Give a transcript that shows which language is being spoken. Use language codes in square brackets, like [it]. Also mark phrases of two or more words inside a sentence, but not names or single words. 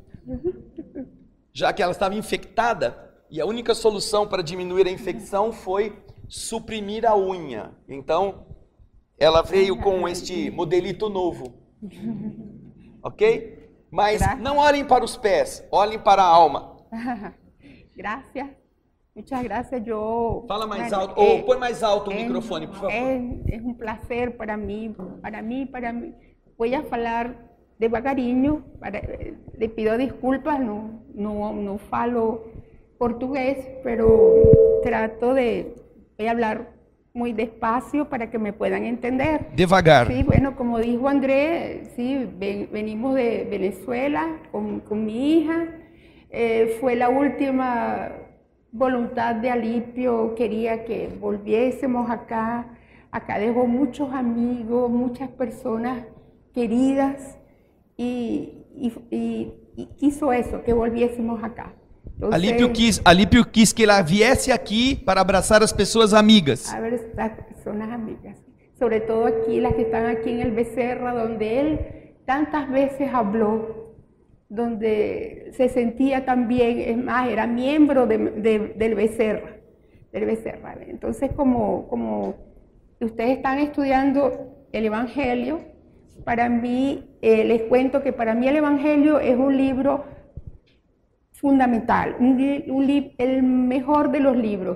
[pt] Já que ela estava infectada, e a única solução para diminuir a infecção foi suprimir a unha. Então, ela veio com este modelito novo. Ok? Mas não olhem para os pés, olhem para a alma. [es] Gracias. Muchas gracias. Yo. [pt] Fala mais alto, ou põe mais alto o microfone, por favor. [es] Es un placer para mí. Voy a [pt] falar devagarinho. [es] Le pido disculpas, no [pt] falo portugués, [es] pero voy a hablar muy despacio para que me puedan entender. [pt] Devagar. [es] Sí, bueno, como dijo André, sí, venimos de Venezuela con mi hija. Fue la última voluntad de Alípio, quería que volviésemos acá. Acá dejó muchos amigos, muchas personas queridas y quiso eso, que volviésemos acá. Entonces, [pt] Alípio quis que ela viesse aqui para abraçar as pessoas amigas. [es] A ver, estas personas amigas, sobre todo aquí, las que están aquí en el Becerra, donde él tantas veces habló, donde se sentía también, es más, era miembro del Becerra. Entonces, como ustedes están estudiando el Evangelio, para mí, les cuento que para mí el Evangelio es un libro fundamental, el mejor de los libros.